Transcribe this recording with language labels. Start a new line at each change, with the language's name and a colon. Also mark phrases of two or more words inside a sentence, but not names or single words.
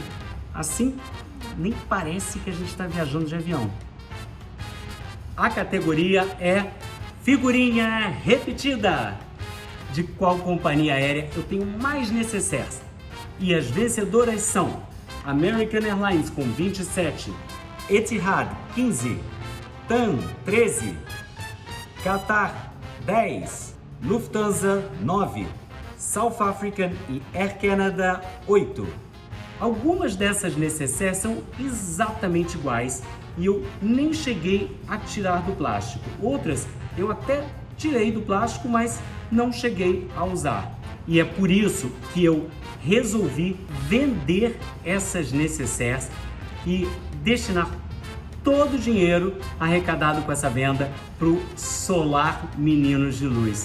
Portuguese: Assim, nem parece que a gente está viajando de avião. A categoria é figurinha repetida. De qual companhia aérea eu tenho mais necessaires? E as vencedoras são American Airlines com 27, Etihad 15, TAM 13, Qatar 10, Lufthansa 9, South African e Air Canada 8. Algumas dessas necessaires são exatamente iguais e eu nem cheguei a tirar do plástico. Outras eu até tirei do plástico, mas não cheguei a usar. E é por isso que eu resolvi vender essas necessaires e destinar todo o dinheiro arrecadado com essa venda para o Solar Meninos de Luz.